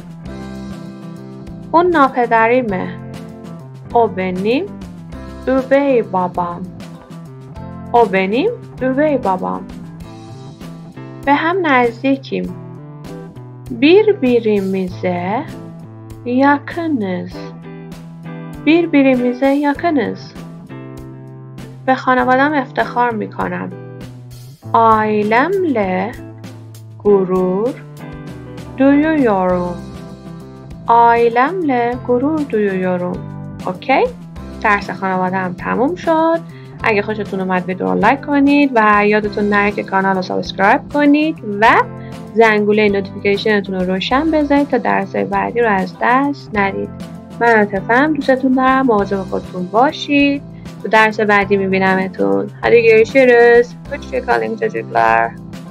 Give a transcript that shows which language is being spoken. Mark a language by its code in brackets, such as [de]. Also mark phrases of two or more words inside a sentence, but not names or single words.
[tr] Bununla pederime. O benim üvey babam. O benim üvey babam. Ve hem نزدیکیم. Birbirimize yakınız. Birbirimize yakınız. [fa] به خانوادم افتخار میکنم. Ailemle gurur duyuyorum. Ailemle gurur duyuyorum. اوکی؟ درس خانوادم تموم شد. اگه خوشتون اومد ویدیو رو لایک کنید و یادتون نره که کانال رو سابسکرایب کنید و زنگوله نوتیفیکیشنتون رو روشن بذارید تا درس‌های بعدی رو از دست ندید. من عاطفه‌ام، دوستتون دارم. مواظب خودتون باشید. تو درس بعدی میبینمتون. [tr] Hadi görüşürüz. Hoşçakalın çocuklar.